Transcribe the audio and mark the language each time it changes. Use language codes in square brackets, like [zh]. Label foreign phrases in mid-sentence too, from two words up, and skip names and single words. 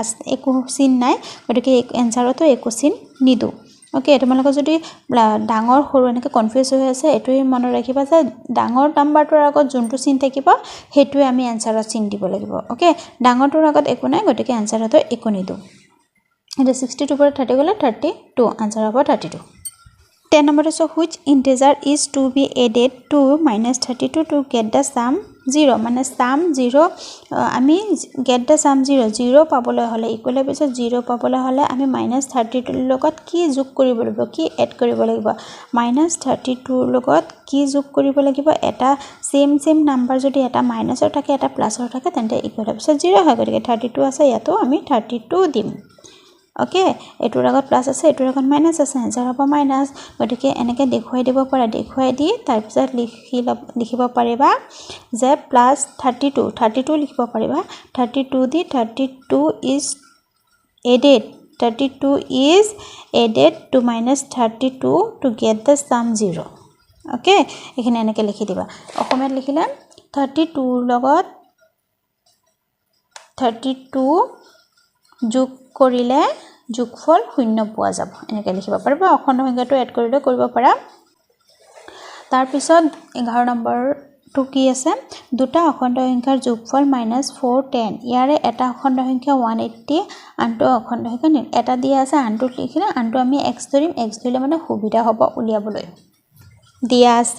[as] একো চিন নাই গতিকে এনসাৰটো একো চিন নিদু ওকে তোমালোকে যদি ডাঙৰ সৰু এনেকৈ কনফিউজ হৈ আছে এটোই মনত ৰাখিবা যে ডাঙৰ নাম্বাৰটোৰ আগত যোনটো চিন থাকিব হেতুৱে আমি এনসাৰত চিন দিব লাগিব ওকে ডাঙৰটোৰ আগত একো নাই গতিকে এনসাৰটো একো নিদু এটা 62 পৰা 30 গলে 32 আনসাৰ হ'ব 32 10 [en] number is which integer is to be added to minus 32 to get the sum 0 [as] মানে sum 0 আমি [en] get the sum 0 [as] 0 পাবলৈ হলে ইকুৱেল পিছত 0 পাবলৈ হলে আমি minus 32 লগত কি যোগ কৰিব লাগিব কি এড কৰিব লাগিব minus 32 লগত কি যোগ কৰিব লাগিব এটা [en] same number [as] যদি এটা মাইনাসৰ থাকে এটা প্লাসৰ থাকে তেন্তে ইকুৱেল পিছত 0 হয় গতিকে 32 আছে ইয়াতো আমি 32 দিম ওকে এটোৰ আগত প্লাস আছে এটোৰ আগত মাইনাস আছে আনসাৰ হ'ব মাইনাস গতিকে এনেকৈ দেখুৱাই দিব পাৰা দেখুৱাই দি তাৰ পিছত লিখিব পাৰিবা যে প্লাস 32 লিখিব পাৰিবা 32 দি 32 is [en] added to minus 32 to get the sum 0 [as] ওকে এখানে এনেকৈ লিখি দিবা অসমীয়াত লিখিলে 32 লগত 32 যোগ কৰিলে যোগফল শূন্য পোৱা যাব এনেকৈ লিখিব পাৰিবা অখণ্ড সংখ্যাটো এড কৰিলে কৰিব পাৰা তাৰ পিছত 11 নম্বৰটো কি আছে দুটা অখণ্ড সংখ্যাৰ যোগফল -410 ইয়াৰে এটা অখণ্ড সংখ্যা 180 আনটো অখণ্ড সংখ্যা এটা দিয়া আছে আনটো লিখিলে আনটো আমি x ধৰিম x ধৰিলে মানে সুবিধা হ'ব উলিয়াবলৈ দিয়া